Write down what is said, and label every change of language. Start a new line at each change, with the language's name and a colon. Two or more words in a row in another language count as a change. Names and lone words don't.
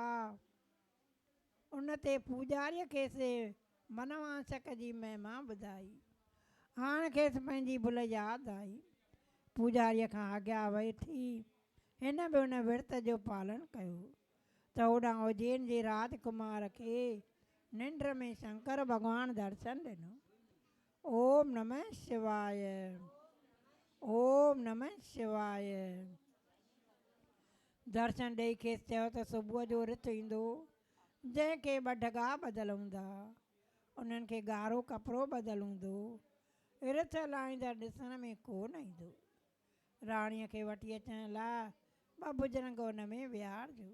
Sindhi: उन ते पूजारीअ खेसि मनवांशक जी महिमा ॿुधाई। हाणे खेसि पंहिंजी भुल यादि आई। पूजारीअ खां आज्ञा वठी हिन बि हुन विर्त जो पालन कयो त होॾां उज्जैन जे राजकुमार खे निंड में शंकर भॻवान दर्शन ॾिनो।
Sanskrit: ओम नमः शिवाय। ओम नमः शिवाय।
Sindhi: दर्शन ॾेई खेसि चयो त सुबुह जो रित ईंदो, जंहिंखे ॿ ढगा ॿधल हूंदा, उन्हनि खे ॻाढ़ो कपिड़ो ॿधल हूंदो। रिथ लाहींदड़ ॾिसण में कोन ईंदो। राणीअ खे वठी अचण लाइ 2 बुजरंग उन में विहारजो।